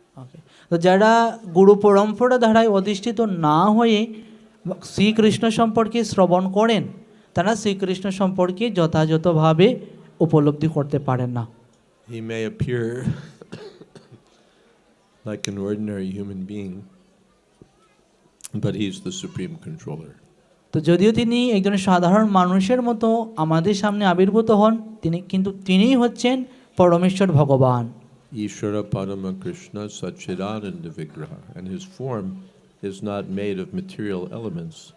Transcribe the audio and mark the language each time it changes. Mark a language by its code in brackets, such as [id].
[bn] ওকে, তো যারা গুরু পরম্পরা ধারায় অধিষ্ঠিত না হয়ে শ্রীকৃষ্ণ সম্পর্কে শ্রবণ করেন তারা শ্রীকৃষ্ণ সম্পর্কে যথাযথভাবে উপলব্ধি করতে পারেন না। [en] He may appear like an ordinary human being, but he's the supreme controller. [bn] তো যদিও তিনি একজন সাধারণ মানুষের মতো আমাদের সামনে আবির্ভূত হন, তিনিই হচ্ছেন পরমেশ্বর ভগবান। [sa] Ishvara Parama Krishna Sachidananda Vigraha, [en] and his form is not made of material elements.